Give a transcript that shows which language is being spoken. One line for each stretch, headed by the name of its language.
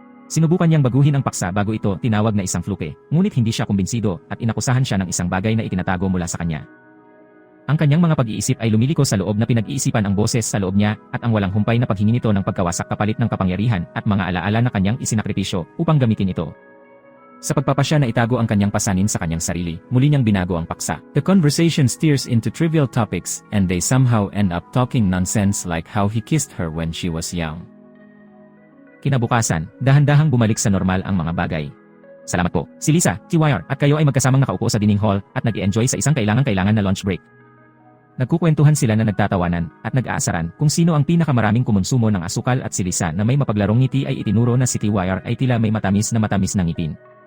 Filipino: Sinubukan niyang baguhin ang paksa bago ito tinawag na isang fluke, ngunit hindi siya kumbinsido at inakusahan siya ng isang bagay na itinatago mula sa kanya. Ang kanyang mga pag-iisip ay lumiliko sa loob na pinag-iisipan ang boses sa loob niya at ang walang humpay na paghingi nito ng pagkawasak kapalit ng kapangyarihan at mga alaala na kanyang isinakripisyo upang gamitin ito. Sa pagpapasya na itago ang kanyang pasanin sa kanyang sarili, muli niyang binago ang paksa.
English: The conversation steers into trivial topics and they somehow end up talking nonsense like how he kissed her when she was young.
Filipino: Kinabukasan, dahan-dahang bumalik sa normal ang mga bagay. Salamat po, si Lisa, si Wire, at kayo ay magkasamang nakaupo sa dining hall at nag-i-enjoy sa isang kailangan na lunch break. Nagkukwentuhan sila na nagtatawanan at nag-aasaran kung sino ang pinakamaraming kumonsumo ng asukal at si Lisa na may mapaglarong ngiti ay itinuro na si T-Wire ay tila may matamis na ngipin.